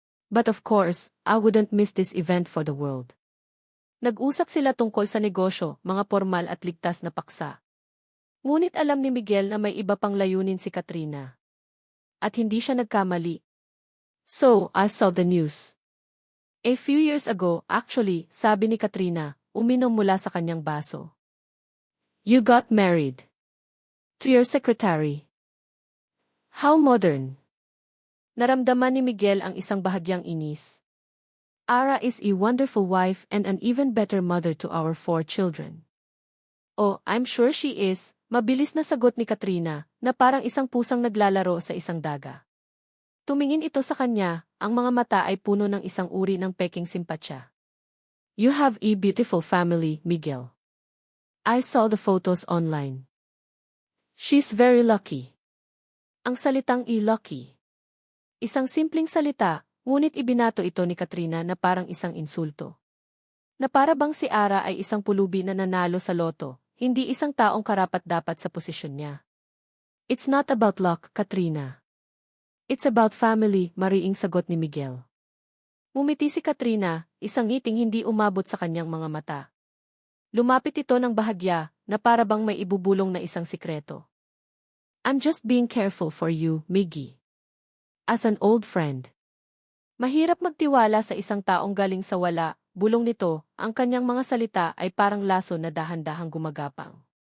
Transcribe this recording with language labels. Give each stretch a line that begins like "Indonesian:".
English: But of course, I wouldn't miss this event for the world.
Filipino: Nag-usap sila tungkol sa negosyo, mga formal at ligtas na paksa. Ngunit alam ni Miguel na may iba pang layunin si Katrina. At hindi siya nagkamali.
English: So, I saw the news. A few years ago, actually,
Filipino: sabi ni Katrina, uminom mula sa kanyang baso.
English: You got married. To your secretary. How modern.
Filipino: Naramdaman ni Miguel ang isang bahagyang inis.
English: Ara is a wonderful wife and an even better mother to our 4 children. Oh, I'm sure she is,
Filipino: mabilis na sagot ni Katrina, na parang isang pusang naglalaro sa isang daga. Tumingin ito sa kanya, ang mga mata ay puno ng isang uri ng peking simpatsya.
English: You have a beautiful family, Miguel. I saw the photos online. She's very lucky.
Filipino: Ang salitang lucky. Isang simpleng salita, ngunit ibinato ito ni Katrina na parang isang insulto. Na para bang si Ara ay isang pulubi na nanalo sa loto, hindi isang taong karapat-dapat sa posisyon niya.
English: It's not about luck, Katrina. It's about family,
Filipino: mariing sagot ni Miguel. Ngumiti si Katrina, isang ngiting hindi umabot sa kanyang mga mata. Lumapit ito ng bahagya, na para bang may ibubulong na isang sikreto.
English: I'm just being careful for you, Miggy. As an old friend.
Filipino: Mahirap magtiwala sa isang taong galing sa wala, bulong nito, ang kanyang mga salita ay parang laso na dahan-dahang gumagapang.